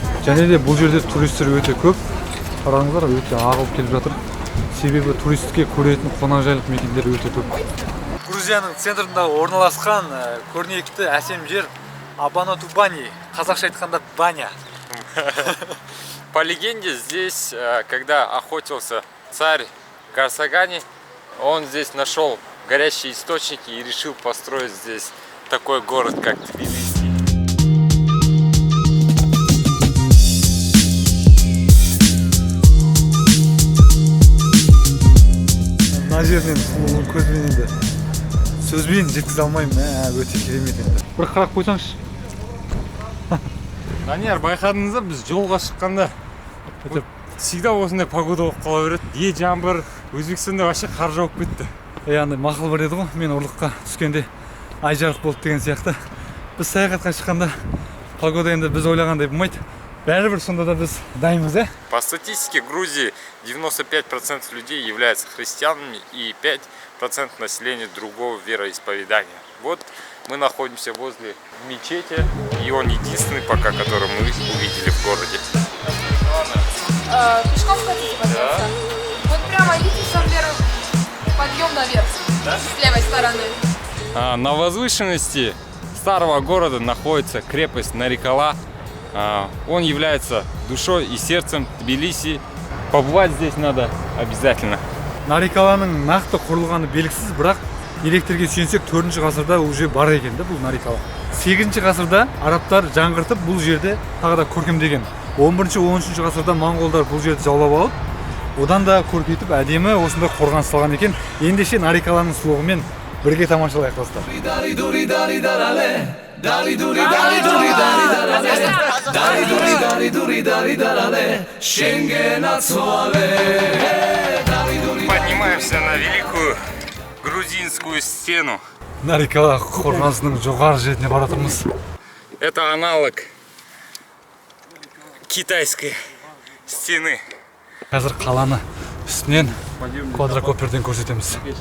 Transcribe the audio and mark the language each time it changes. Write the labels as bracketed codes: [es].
[kk] Және де бұл жерде туристер өте көп. Қараңыздар, өте ағылып келіп жатыр. Себебі туристке көретін қонақжайлық мекендер өте көп. Грузияның центрында орналасқан көрнекті әсем жер Абанатубани, қазақша айтқанда баня. [ru] По легенде, здесь, когда охотился царь Карсагани, он здесь нашел горящие источники и решил построить здесь такой город, как Тбилиси. [kk] Мына жерінен сұлулығын көзбен енді сөзбен жеткізе алмаймын, өте керемет енді. Бір қарап қойсаңшы. Данияр, байқадыңыз ба, біз жолға шыққанда всегда осындай погода болып қала береді. Е жаңбыр, Өзбекстанда вообще қар жауып кетті. Андай мақал бар еді ғой, мен ұрлыққа түскенде ай жарық болды деген сияқты. Біз саяхатқа шыққанда погода енді біз ойлағандай болмайды. Бәрібір сонда да біз дайынбыз, ә? [ru] По статистике Грузии 95% людей являются христианами и 5% населения другого вероисповедания. Вот мы находимся возле мечети, и он единственный пока, который мы увидели в городе. Пешком хотите подняться? Да. Вот прямо идите сам вверх, подъем наверх, да? С левой стороны. На возвышенности старого города находится крепость Нарикала. Он является душой и сердцем Тбилиси. Побывать здесь надо обязательно. [kk] Нарикаланың нақты құрылғаны белгісіз, бірақ деректерге сүйенсек 4-ші ғасырда уже бар екен бұл Нарикала. 8-ші ғасырда арабтар жаңғыртып бұл жерде тағы да көркемдеген. 11-13-ші ғасырда моңғолдар бұл жерді жаулап алып, одан да көркейтіп әдемі осындай қорған салған екен. Ендеше Нарикаланың сұлулығымен бірге тамашалайық достар. [ru] Поднимаемся на великую грузинскую стену. [kk] Нарикала қорғанысының жоғары жеріне баратырмыз. [ru] Это аналог китайской стены. [kk] Қазір қаланы үстінен квадрокоптерден көрсетеміз.